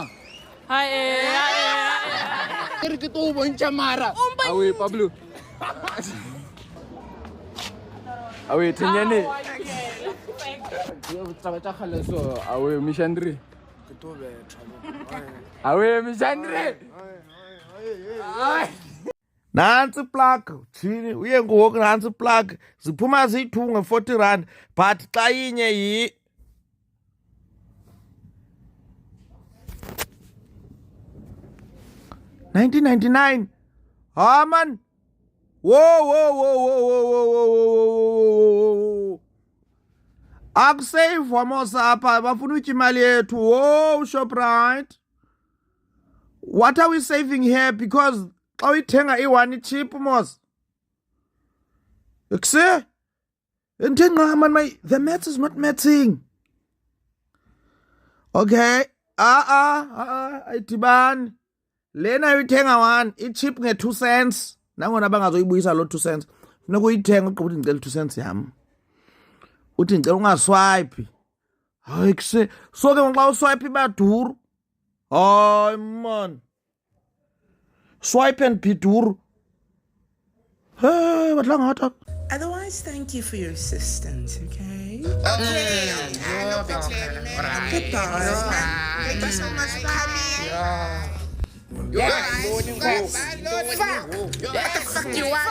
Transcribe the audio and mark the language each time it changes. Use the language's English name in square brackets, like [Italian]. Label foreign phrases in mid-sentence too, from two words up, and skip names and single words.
[English] Hi. Are we Pablo? Are we Tinyani? Are we Mishandri? Are we Mishandri? [Xhosa] Nansi plug thini uye ngoku nansi plug ziphuma ziyi-2 nge-R40 but xa inye yi 1999. [English] Ah man. Whoa. [Xhosa] Akusave mos apha bafuna utya imali yethu. [English] Whoa, Shoprite. What are we saving here? [Xhosa] Because xa uyithenga i-1 cheap mos. Ikse? [English] The maths is not matching. [Xhosa] Okay. Ayidibani. Lena uyithenga one, i-chip nge-2 cents. Nangona bangazoyibuyisa lo 2 cents. Funeka uyithenga ugqiba uthi ngicela 2 cents yam. Uthi ngicela ungaswipe. Hayi kuse. So ke xa uswipe ibaduru. [English] Hayi man. Swipe and be duru. Hey, what lang hot? Otherwise, thank you for your assistance, okay? Okay. No problem. Goodbye. Thank you so much for coming. What the fuck you want?